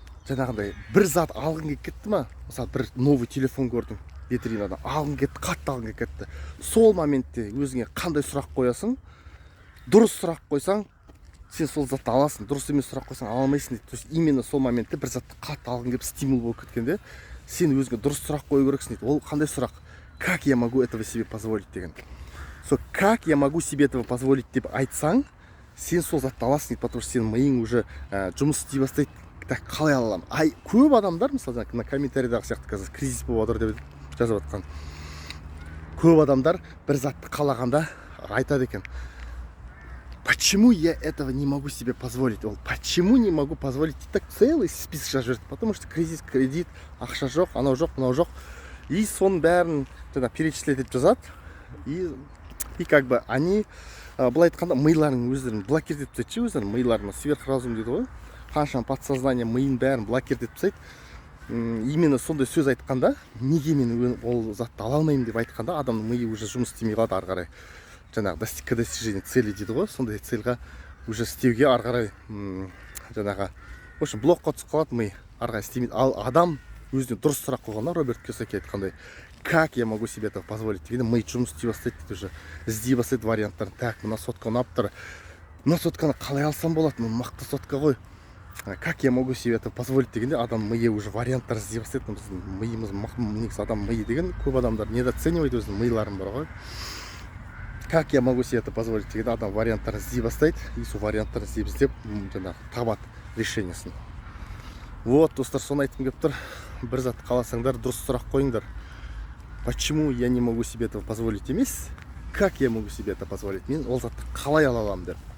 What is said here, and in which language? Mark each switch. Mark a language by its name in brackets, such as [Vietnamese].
[Kazakh] Жаңағыдай бір зат алғың келіп кетті ма? Мысалы бір новый телефон көрдің витринада, алғың кетті, қатты алғың келіп кетті. Сол моментте өзіңе қандай сұрақ қоясың? Дұрыс сұрақ қойсаң, сен сол затты аласың. Дұрыс емес сұрақ қойсаң ала алмайсың дейді. То есть именно сол моментте бір затты қатты алғың келіп стимул болып кеткенде, сен өзіңе дұрыс сұрақ қою керексің дейді. Ол қандай сұрақ? [Russian] Как я могу этого себе позволить [Kazakh] деген. Сол [Russian] как я могу себе этого позволить [Kazakh] деп айтсаң, сен сол затты аласың дейді, [Russian] потому что [Kazakh] сенің миың [Russian] уже [Kazakh] жұмыс істей бастайды. Так қалай ала аламын? Көп адамдар, мысалы на комментарийдағы сияқты қазір кризис болып отыр деп жазып жатқан. Көп адамдар бір затты қалағанда айтады екен. [Russian] Почему я этого не могу себе позволить? [Kazakh] Ол [Russian] почему не могу позволить? Так целый список [Kazakh] жазып жіберді. [Russian] Потому что кризис, кредит, [Kazakh] ақша жоқ, анау жоқ, мынау жоқ. И соның бәрін перечислять етіп жазады. И как бы они былай айтқанда миларының өздерін блокировать етіп тастайды, өздерінің миларына сверхразум дейді ғой. Қаншама подсознание миын бәрін блокировать етіп тастайды. Именно сондай сөз айтқанда, неге мен ол затты ала алмаймын деп айтқанда, адамның миы уже жұмыс істемей қалады ары қарай. Жаңағы достижение цели дейді ғой, сондай цельға уже істеуге ары қарай жаңағы в общем блокқа түсіп қалады ми, ары қарай істемейді. Ал адам өзіне дұрыс сұрақ қойғанда, Роберт Кийосаки айтқандай, [Russian] как я могу себе это позволить [Kazakh] дегенде ми жұмыс істей бастайды дейді, уже іздей бастайды варианттарын. Так, мына сотка ұнап тұр, мына сотканы қалай алсам болады, мықты сотка ғой. [Russian] Как я могу себе это позволить [Kazakh] дегенде адам миы уже варианттар іздей бастайды. Біздің миымыз негізі адам миы деген көп адамдар недооценивает өзінің миларын бар ғой. [Russian] Как я могу себе это позволить [Kazakh] дегенде адам варианттар іздей бастайды, и сол варианттар іздеп жаңағы табады решениесін. Вот, достар, соны айтқым келіп тұр. Бір зат қаласаңдар, дұрыс сұрақ қойыңдар. [Russian] Почему я не могу себе этого позволить емес, как я могу себе это позволить? [Kazakh] Мен ол затты қалай ала аламын деп.